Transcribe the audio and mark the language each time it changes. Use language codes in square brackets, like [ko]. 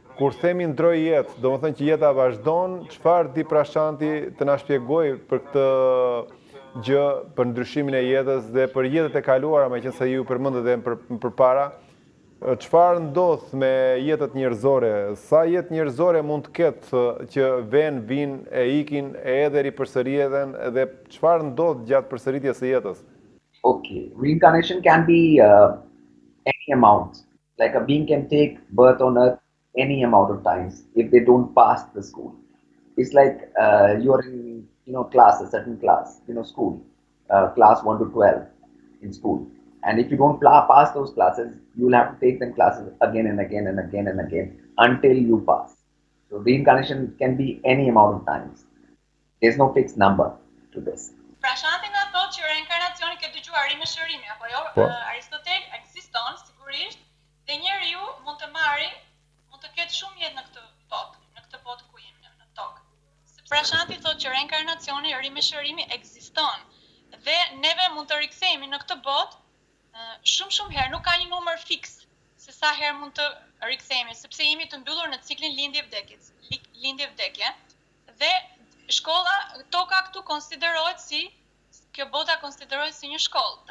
[sq] Kur themi ndroj jetë, do më thënë që jeta vazhdon, çfarë di Prashanti të na shpjegoj për këtë gjë, për ndryshimin e jetës dhe për jetët e kaluara, me qënë se ju përmendët edhe përpara, çfarë ndodh me jetët njerëzore? Sa jetë njerëzore mund të ketë që vinë, e ikin, e edhe ripërsëriten, dhe çfarë ndodh gjatë përsëritjes së jetës? [en] Okay, reincarnation can be any amount. Like a being can take birth on earth any amount of times if they don't pass the school. It's like you're in class, a certain class, school, class 1 to 12 in school. And if you don't pass those classes, you will have to take them classes again and again and again and again until you pass. So reincarnation can be any amount of times. There's no fixed number to this. [sq] Prashanti nga thotë që reinkarnacioni ke dëgjuar me shërimi apo jo? Aristotel ekziston sigurisht dhe njeriu mund të ketë shumë jetë në këtë botë ku jemi në tokë. Prashanti thotë që reinkarnacioni, rimeshërimi ekziston dhe neve mund të rikthehemi në këtë botë shumë herë, nuk ka një numër fiks se sa herë mund të rikthehemi, sepse jemi të mbyllur në ciklin lindje-vdekje, dhe shkolla, toka këtu konsiderohet kjo bota konsiderohet si një shkollë.